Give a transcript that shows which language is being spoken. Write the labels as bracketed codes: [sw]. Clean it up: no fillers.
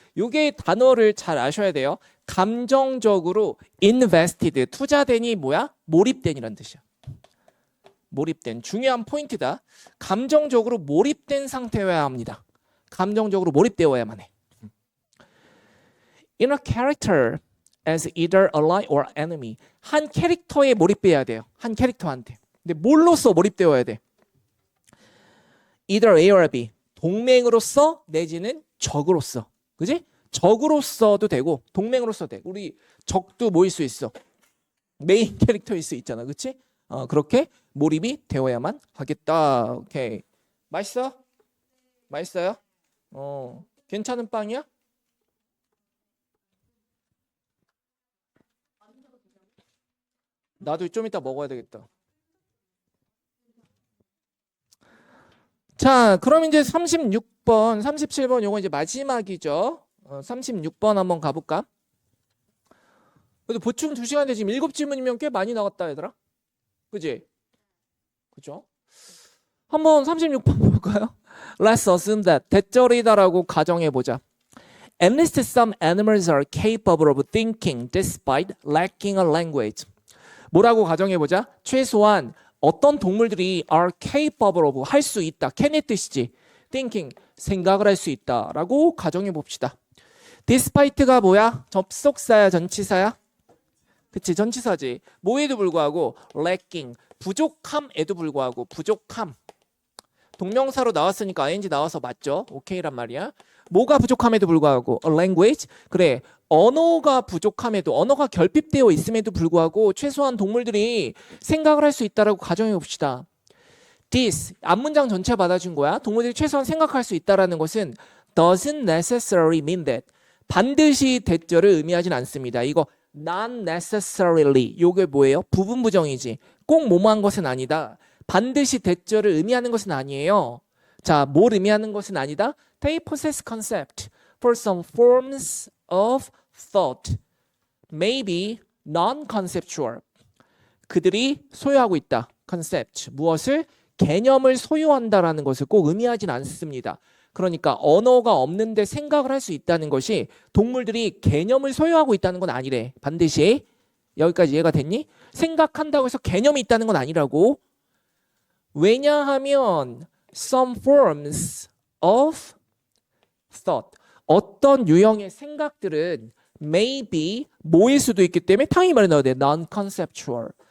[ko] 요게 단어를 잘 아셔야 돼요. 감정적으로 invested 투자된이 뭐야? 몰입된이란 뜻이야. 몰입된 중요한 포인트다. 감정적으로 몰입된 상태여야 합니다. 감정적으로 몰입되어야만 해. [en] In a character as either ally or enemy. [ko] 한 캐릭터에 몰입돼야 돼요. 한 캐릭터한테. 근데 뭘로써 몰입되어야 돼? [en] Either A or B. [ko] 동맹으로서 내지는 적으로서. 그지? 적으로서도 되고 동맹으로서 되고 우리 적도 모일 수 있어. 메인 캐릭터일 수 있잖아. 그치? 그렇게 몰입이 되어야만 하겠다. 오케이. 맛있어? 맛있어요? 괜찮은 빵이야? 나도 좀 이따 먹어야 되겠다. 자, 그럼 이제 36번, 37번 요거 이제 마지막이죠. 36번 한번 가볼까? 그래도 보충 2시간인데 지금 7질문이면 꽤 많이 나갔다 얘들아. 그지? 그죠? 한번 36번 볼까요? [en] Let's assume that [ko] 대절이다라고 가정해보자. [en] At least some animals are capable of thinking despite lacking a language. [ko] 뭐라고 가정해보자? 최소한 어떤 동물들이 [en] are capable of [ko] 할 수 있다. can의 뜻이지. thinking 생각을 할 수 있다라고 가정해봅시다. despite가 뭐야? 접속사야 전치사야? 그치 전치사지. 뭐에도 불구하고 lacking 부족함에도 불구하고 부족함 동명사로 나왔으니까 ing 나와서 맞죠? 오케이란 말이야. 뭐가 부족함에도 불구하고 [en] a language [ko] 그래 언어가 부족함에도 언어가 결핍되어 있음에도 불구하고 최소한 동물들이 생각을 할 수 있다라고 가정해 봅시다. This 앞문장 전체 받아준 거야. 동물들이 최소한 생각할 수 있다라는 것은 [en] doesn't necessarily mean that [ko] 반드시 대절을 의미하진 않습니다. 이거 [en] not necessarily [ko] 요게 뭐예요? 부분 부정이지. 꼭 뭐뭐한 것은 아니다. 반드시 대절을 의미하는 것은 아니에요. 자, 뭘 의미하는 것은 아니다? [en] They possess concept for some forms of thought, maybe non-conceptual. [ko] 그들이 소유하고 있다. concept. 무엇을? 개념을 소유한다라는 것을 꼭 의미하진 않습니다. 그러니까 언어가 없는데 생각을 할 수 있다는 것이 동물들이 개념을 소유하고 있다는 건 아니래. 반드시. 여기까지 이해가 됐니? 생각한다고 해서 개념이 있다는 건 아니라고. 왜냐하면 [en] some forms of thought [ko] 어떤 유형의 생각들은 maybe 뭐일 수도 있기 때문에 당연히 말을 넣어야 돼. non-conceptual